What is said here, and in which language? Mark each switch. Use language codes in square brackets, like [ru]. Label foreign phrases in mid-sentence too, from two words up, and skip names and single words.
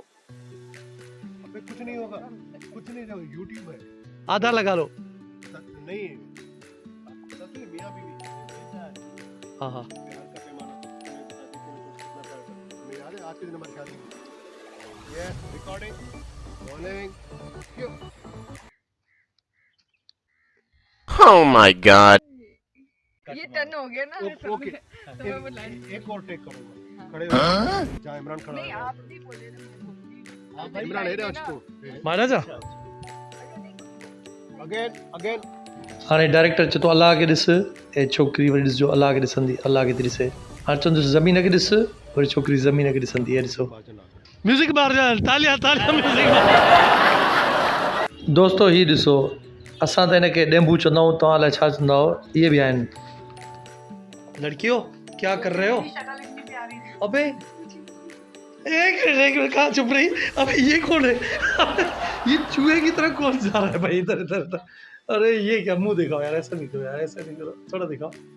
[ur] ابے کچھ نہیں ہوگا، کچھ نہیں ہوگا، یوٹیوب ہے. آدھا لگا لو. نہیں سچ میں میاں بیوی ہاں ہاں پیار کا پیمانہ میں یاد ہے آج کے دن ہماری شادی ہوئی. یہ [en] recording rolling [ur] کیوں. [en] Oh my god. [ur] یہ ٹرن ہو گیا نا. اوکے تو میں بلاؤں گی. ایک اور ٹیک کروں گا۔ کھڑے ہو جہاں عمران کھڑا نہیں ہے. آپ نہیں بولے نا. آپ عمران ہے نا اس کو مہاراجہ اگین [sd] हाणे डायरेक्टर चए थो अलाह खे ॾिस, ऐं छोकिरी वरी ॾिसजो अलाह खे ॾिसंदी, अलाह खे थी ॾिसे। हाणे चवंदुसि ज़मीन खे ॾिस, वरी छोकिरी ज़मीन खे ॾिसंदी। ऐं ॾिसो म्यूज़िक मार तालियां तालियां म्यूज़िक मार। दोस्तो ही ॾिसो, असां त हिनखे ॾेंबू चवंदा आहियूं, तव्हां अलाए छा चवंदा आहियो। इहे बि आहिनि। [ur] لڑکیوں کیا کر رہے ہو? ابے ایک منٹ کہاں چپ رہی? ابے یہ کون ہے? یہ چوہے کی طرح کون جا رہا ہے بھائی ادھر ادھر ادھر? ارے یہ کیا، منہ دکھاؤ یار، ایسا نہیں کرو یار، ایسا نہیں کرو، تھوڑا دکھاؤ.